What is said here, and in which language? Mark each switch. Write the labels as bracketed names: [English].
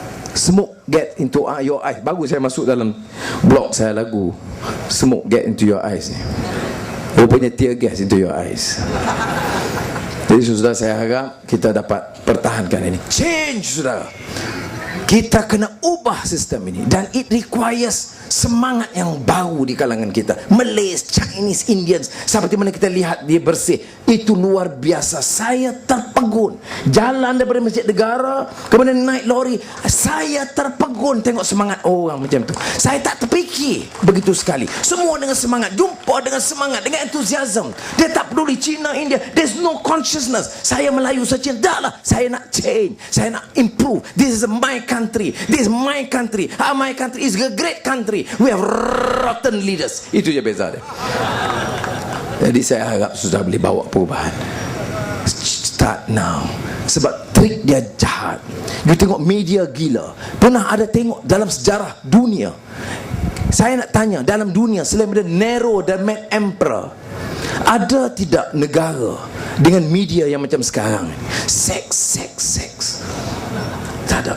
[English] Smoke get into your eyes. [Malay] Bagus saya masuk dalam blog saya lagu Smoke get into your eyes ni. Rupanya [English] tear gas into your eyes. [Malay] Jadi saudara, saya harap kita dapat pertahankan ini. [English] Change, [Malay] saudara. Kita kena ubah sistem ini. Dan [English] it requires [Malay] semangat yang baru di kalangan kita. Malays, Chinese, Indians, seperti mana kita lihat dia bersih, itu luar biasa. Saya terpegun. Jalan daripada Masjid Negara, kemudian naik lori, saya terpegun tengok semangat orang macam tu. Saya tak terfikir begitu sekali. Semua dengan semangat, jumpa dengan semangat, dengan entusiasm. Dia tak peduli China, India, [English] there's no consciousness. [Malay] Saya Melayu, saya Cina, dah lah, saya nak change, saya nak improve. [English] This is my country, this is my country. My country is a great country. We have rotten leaders. [Malay] Itu je beza dia. Jadi saya harap sudah boleh bawa perubahan. [English] Start now. [Malay] Sebab trik dia jahat. You tengok media gila. Pernah ada tengok dalam sejarah dunia? Saya nak tanya, dalam dunia selain daripada Nero dan Mad Emperor, ada tidak negara dengan media yang macam sekarang? Seks. Tak ada.